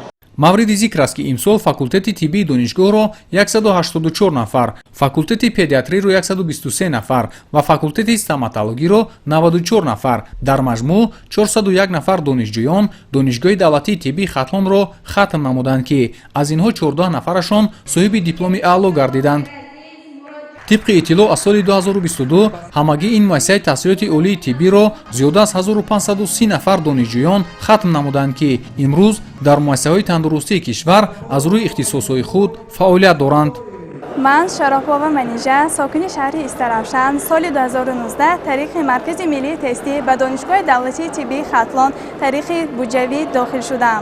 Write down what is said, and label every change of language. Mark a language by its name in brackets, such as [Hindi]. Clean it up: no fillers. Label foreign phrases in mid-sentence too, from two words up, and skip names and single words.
[Tajik] мавриди зикр аст, ки имсол факултети тиббии донишгоҳро 184 нафар, факултети педиатриро 123 нафар ва факултети стоматологиро 94 нафар, дар маҷмӯъ 401 нафар донишҷӯён донишгоҳи давлатии тиббии Хатлонро хатм намуданд, ки аз инҳо 14 нафарашон соҳиби дипломи аъло гардиданд. طبق اطلاع از سال 2022 همگی این مؤسسه تحصیلات عالی طبی را زیاده از 1530 نفر دانشجویان ختم نمودند که امروز در مؤسسه‌های تندرستی کشور از روی اختصاصهای خود فعالیت دارند. من شراپاوا منیژه ساکن شهر استرابشن سال 2019 طریق مرکز ملی تستی به دانشگاه دولتی طبی خطلان طریق بوجوی داخل شدم.